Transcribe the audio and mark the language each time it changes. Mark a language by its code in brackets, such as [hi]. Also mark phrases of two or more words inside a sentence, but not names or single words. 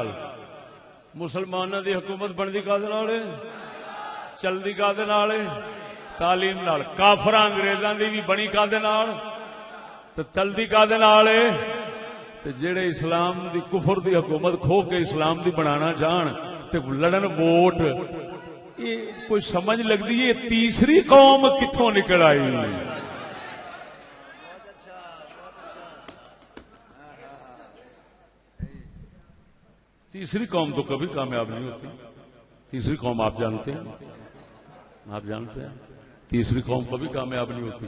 [pa] مسلماناں دی حکومت بندی کادے نال ہے؟ چلدی کادے نال ہے؟ تعلیم نال. کافراں انگریزاں دی بھی بنی کادے نال تے چلدی کادے نال ہے؟ تے جڑے اسلام دی کفر دی حکومت کھو کے اسلام دی بنانا چاہن تے لڑن ووٹ، یہ کوئی سمجھ لگتی ہے تیسری قوم کتوں نکل آئی؟ [ur] تیسری قوم تو کبھی کامیاب نہیں ہوتی. تیسری قوم آپ جانتے ہیں تیسری قوم کبھی کامیاب نہیں ہوتی.